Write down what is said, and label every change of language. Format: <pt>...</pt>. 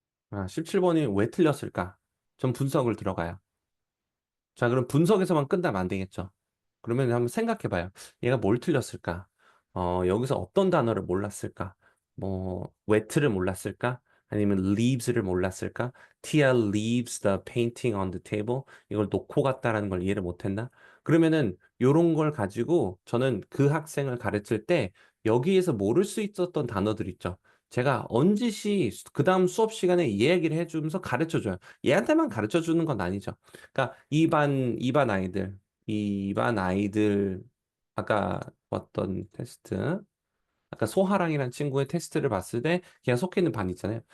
<ko>17번이 왜 틀렸을까? 전 분석을 들어가요. 자, 그럼 분석에서만 끝나면 안 되겠죠. 그러면 한번 생각해 봐요. 얘가 뭘 틀렸을까? 여기서 어떤 단어를 몰랐을까? 뭐, wet를 몰랐을까? 아니면 leaves를 몰랐을까?</ko> <en>Tia leaves the painting on the table.</en> <ko>이걸 놓고 갔다라는 걸 이해를 못 했나? 그러면은 요런 걸 가지고 저는 그 학생을 가르칠 때 여기에서 모를 수 있었던 단어들 있죠. 제가 언제시 그 다음 수업 시간에 이야기를 해주면서 가르쳐 줘요. 얘한테만 가르쳐 주는 건 아니죠. 그러니까 이반 아이들, 이반 아이들 아까 봤던 테스트, 아까 소하랑이라는 친구의 테스트를 봤을 때 걔가 속해 있는 반 있잖아요.</ko>